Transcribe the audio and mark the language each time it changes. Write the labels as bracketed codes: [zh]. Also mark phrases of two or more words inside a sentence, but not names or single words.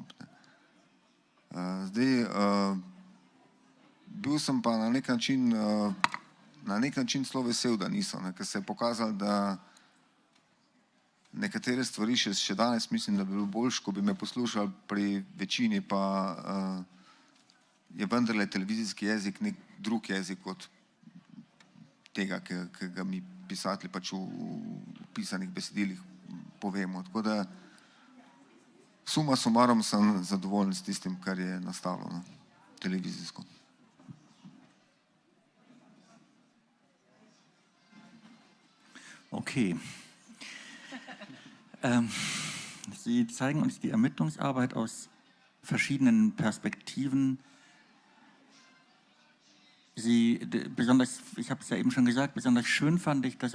[sl] Zdaj, bil sem pa na nek način zelo vesel, da niso, ker se je pokazalo, da nekatere stvari še danes mislim, da bi bilo boljše, ko bi me poslušali, pri večini pa je vendarle televizijski jezik nek drug jezik od tega, ki ga mi pisatelji pač v pisanih besedilih povemo. Tako da [la] suma sumarum [sl] sem zadovoljen s tistim, kar je nastalo televizijsko. [de] Okay. Sie zeigen uns die Ermittlungsarbeit aus verschiedenen Perspektiven. Besonders, ich habe es ja eben schon gesagt, besonders schön fand ich das